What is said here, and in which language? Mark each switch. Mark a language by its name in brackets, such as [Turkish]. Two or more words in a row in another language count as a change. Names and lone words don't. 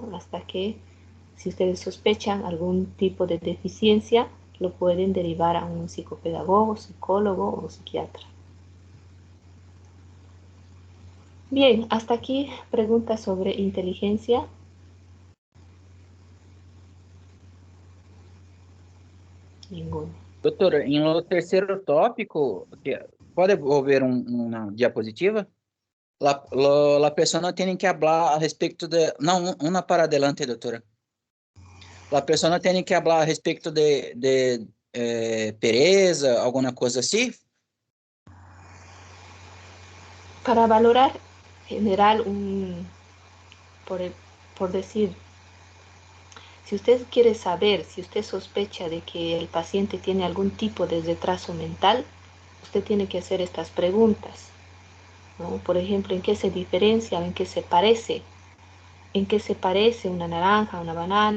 [Spanish] Hasta que si ustedes sospechan algún tipo de deficiencia lo pueden derivar a un psicopedagogo, psicólogo o psiquiatra. Bien, hasta aquí preguntas sobre inteligencia. Ninguna. [Portuguese] Doutora, em o terceiro tópico, pode haver uma diapositiva? [Spanish] La persona tiene que hablar a respecto de... [Portuguese] Não, uma [Spanish] para adelante, [Portuguese] doutora. [Spanish] La persona tiene que hablar a respecto de pereza, [Portuguese] alguma coisa assim? [Spanish] Para valorar general, por, por decir, si usted quiere saber, si usted sospecha de que el paciente tiene algún tipo de retraso mental, usted tiene que hacer estas preguntas, ¿no? Por ejemplo, ¿en qué se diferencia o en qué se parece? ¿En qué se parece una naranja a una banana?